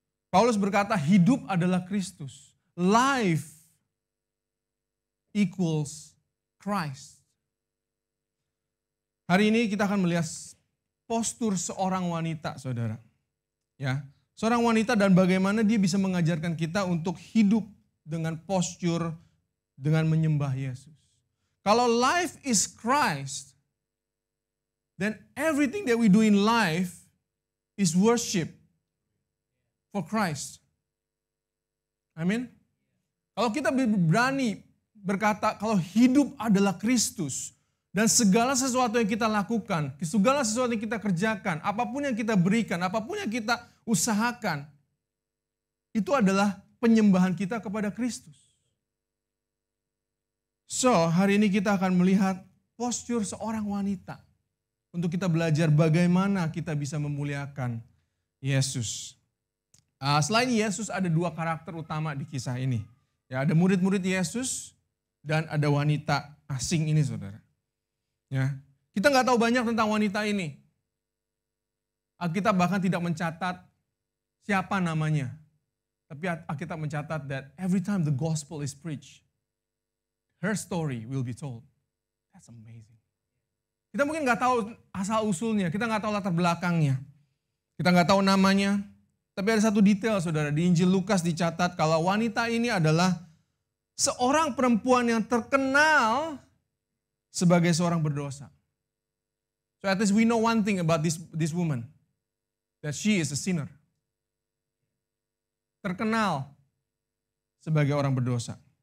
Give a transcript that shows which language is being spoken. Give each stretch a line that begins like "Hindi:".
Indonesian: Paulus berkata, hidup adalah Kristus.
English: Life equals Christ.
Indonesian: Hari ini kita akan melihat postur seorang wanita, saudara. Ya. Seorang wanita dan bagaimana dia bisa mengajarkan kita untuk hidup dengan postur, dengan menyembah Yesus. Kalau
English: life is Christ, then everything that we do in life is worship for Christ.
Indonesian: Amin. Kalau kita berani berkata kalau hidup adalah Kristus, dan segala sesuatu yang kita lakukan, segala sesuatu yang kita kerjakan, apapun yang kita berikan, apapun yang kita usahakan, itu adalah penyembahan kita kepada Kristus. So, hari ini kita akan melihat postur seorang wanita. Untuk kita belajar bagaimana kita bisa memuliakan Yesus. Selain Yesus ada dua karakter utama di kisah ini. Ya, ada murid-murid Yesus dan ada wanita asing ini, saudara. Ya, kita nggak tahu banyak tentang wanita ini. Alkitab bahkan tidak mencatat siapa namanya. Tapi Alkitab mencatat
English: that every time the gospel is preached, her story will be told. That's amazing.
Indonesian: Kita mungkin nggak tahu asal usulnya, kita nggak tahu latar belakangnya, kita nggak tahu namanya. Tapi ada satu detail, saudara, di Injil Lukas dicatat kalau wanita ini adalah seorang perempuan yang terkenal sebagai seorang berdosa.
English: So at least we know one thing about this woman, that she is a sinner.
Indonesian: Terkenal sebagai orang berdosa.